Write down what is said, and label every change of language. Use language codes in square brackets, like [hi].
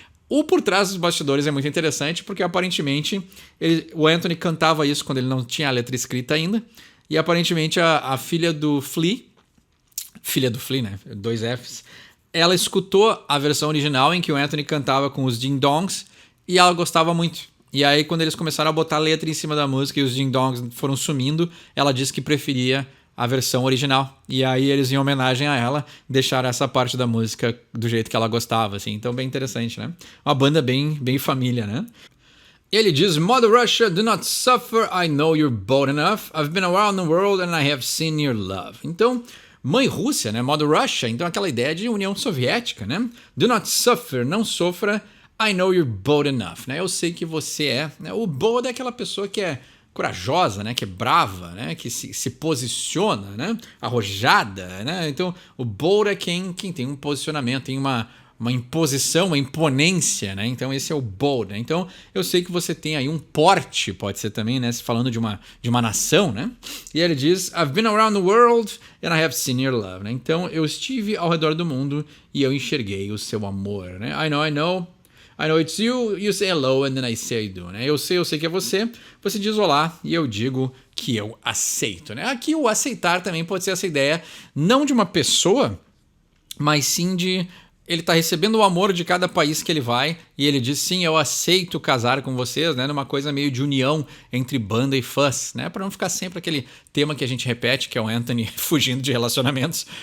[pt] O por trás dos bastidores é muito interessante porque aparentemente o Anthony cantava isso quando ele não tinha a letra escrita ainda e aparentemente a filha do Flea, né, 2 Fs, ela escutou a versão original em que o Anthony cantava com os ding-dongs e ela gostava muito. E aí quando eles começaram a botar a letra em cima da música e os ding-dongs foram sumindo, ela disse que preferia a versão original. E aí eles, em homenagem a ela, deixaram essa parte da música do jeito que ela gostava, assim. Então, bem interessante, né? Uma banda bem família, né? Ele diz, [en] Mother Russia, do not suffer, I know you're bold enough. I've been around the world and I have seen your love. [pt] Então, Mãe Rússia, né? Mother Russia, então aquela ideia de União Soviética, né? [en] Do not suffer, [pt] não sofra, [en] I know you're bold enough, né? [pt] Eu sei que você é, né? O bold é aquela pessoa que é corajosa, né? Que é brava, né? Que se posiciona, né? Arrojada, né? Então, o bold é quem tem um posicionamento, tem uma imposição, uma imponência, né? Então esse é o bold, né? Então eu sei que você tem aí um porte, pode ser também, né? Se falando de uma nação, né? E ele diz, [en] I've been around the world and I have seen your love, né? [pt] Então eu estive ao redor do mundo e eu enxerguei o seu amor, né? [en] I know it's you, you say hello and then I say I do, né? [pt] Eu sei que é você, você diz olá e eu digo que eu aceito, né? Aqui o aceitar também pode ser essa ideia não de uma pessoa, mas sim de ele tá recebendo o amor de cada país que ele vai e ele diz, sim, eu aceito casar com vocês, né? Numa coisa meio de união entre banda e fãs, né? Para não ficar sempre aquele tema que a gente repete, que é o Anthony fugindo de relacionamentos.